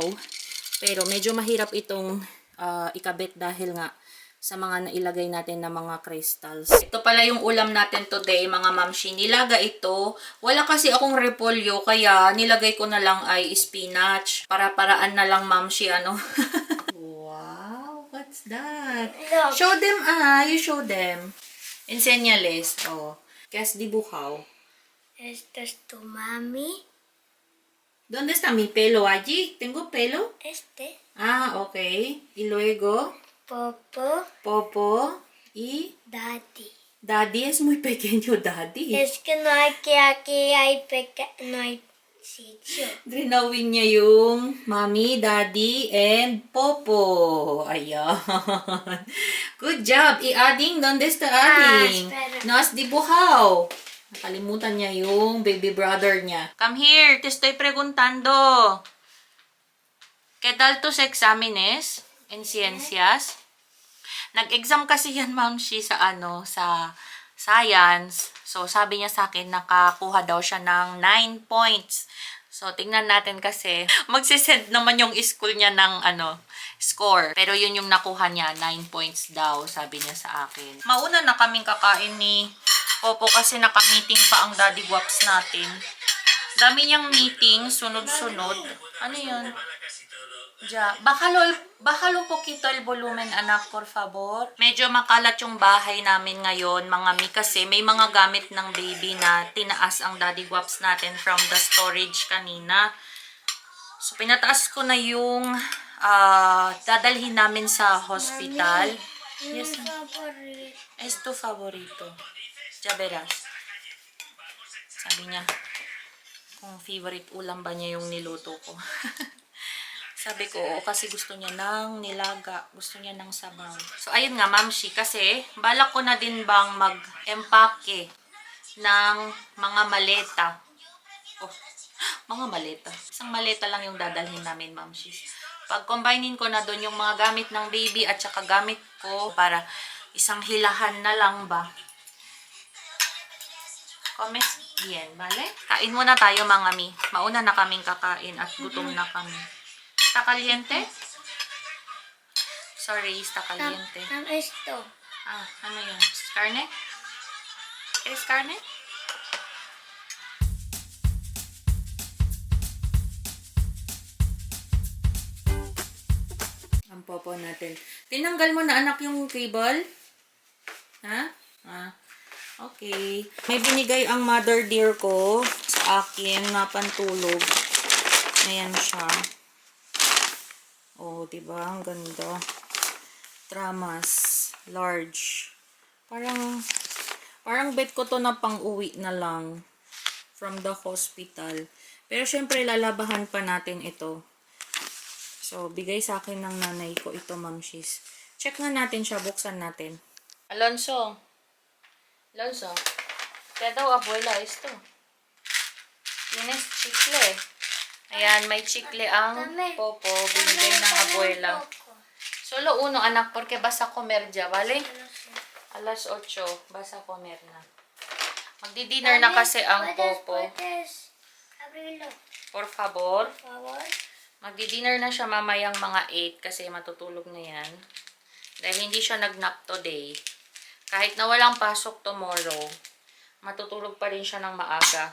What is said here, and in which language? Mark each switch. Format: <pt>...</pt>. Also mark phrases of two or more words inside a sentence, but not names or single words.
<tl>Pero, medyo mahirap itong ikabit dahil nga sa mga nailagay natin na mga crystals. Ito pala yung ulam natin today, mga mamshi. Nilaga ito. Wala kasi akong repolyo, kaya nilagay ko na lang ay spinach. Para-paraan na lang, mamshi, ano.</tl> <en>Wow, what's that? Look. Show them, you show them.</en> <es>Enseñales. Oh, ¿qué has dibujado? Esto es tu mami. ¿Dónde está mi pelo? Allí. ¿Tengo pelo? Este. Ah, okay. Y luego, Popo. Popo y Daddy. Daddy es muy pequeño, Daddy. Es que no hay que aquí hay no hay sitio.</es> <tl>Drinawin niya yung Mommy, Daddy, and Popo. Ayan.</tl> <en>Good job. I-adding.</en> <es>¿Dónde está adding? espera. No has dibujado.</es> <tl>Nakalimutan niya yung baby brother niya.</tl> <en>Come here.</en> <es>Te estoy preguntando. ¿Qué tal tus exámenes en ciencias?</es> <tl>Nag-exam kasi yan, mamshi, sa sa science. So, sabi niya sa akin, nakakuha daw siya ng 9 points. So, tingnan natin kasi, magsisend naman yung school niya ng, score. Pero yun yung nakuha niya, 9 points daw, sabi niya sa akin. Mauna na kaming kakain ni Popo kasi naka-meeting pa ang Daddy Guaps natin. Dami niyang meeting, sunod-sunod. Ano yun?</tl> <es>Ya, bájalo un poquito el volumen, anak, por favor.</es> <tl>Medyo makalat yung bahay namin ngayon, mga mi, kasi may mga gamit ng baby na tinaas ang Daddy Guaps natin</tl> <en>from the storage</en> <tl>kanina. So, pinataas ko na yung dadalhin namin sa hospital.</tl> <en>Yes,</en> <es>favorito. es tu favorito. Ya verás.</es> <tl>Sabi niya, kung favorite ulam ba niya yung niluto ko. Sabi ko, oo, kasi gusto niya ng nilaga. Gusto niya ng sabaw. So, ayun nga, mamshi. Kasi, balak ko na din bang mag-empake ng mga maleta. Oh, mga maleta. Isang maleta lang yung dadalhin namin, mamshi. Pag-combinein ko na doon yung mga gamit ng baby at saka gamit ko para isang hilahan na lang ba.</tl> <es>Comes bien, vale?</es> <tl>Kain muna tayo, mga mi. Mauna na kaming kakain at gutom na kami.</tl> <es>¿Está caliente? Sorry, está caliente. Esto.</es> <tl>Ah, ano yun?</tl> <es>Carne? ¿Quieres carne?</es> <tl>Ang popo natin. Tinanggal mo na, anak, yung cable? Ha? Ah, okay. May binigay ang</tl> <en>mother dear</en> <tl>ko sa akin na pantulog. Ayan siya. Oh, diba? Ang ganda. Tramas. Large. Parang bet ko to na pang-uwi na lang</tl> <en>from the hospital.</en> <tl>Pero syempre, lalabahan pa natin ito. So, bigay sa akin ng nanay ko ito, mamshis. Check nga natin siya. Buksan natin. Alonso. Alonso. Kaya daw,</tl> <es>abuela, esto. Tienes chicle.</es> <tl>Ayan, may chicle ang Popo. Binigay ng abuela.</tl> <es>Solo uno, anak, porque vas a comer ya, ¿vale? Alas 8, vas a comer na.</es> <tl>Magdi-dinner na kasi ang Popo.</tl> <es>Puedes abrirlo, Por favor. por favor.</es> <tl>Magdi-dinner na siya mamayang mga 8 kasi matutulog na yan. Dahil hindi siya nag-nap today. Kahit na walang pasok tomorrow, matutulog pa rin siya ng maaga.</tl>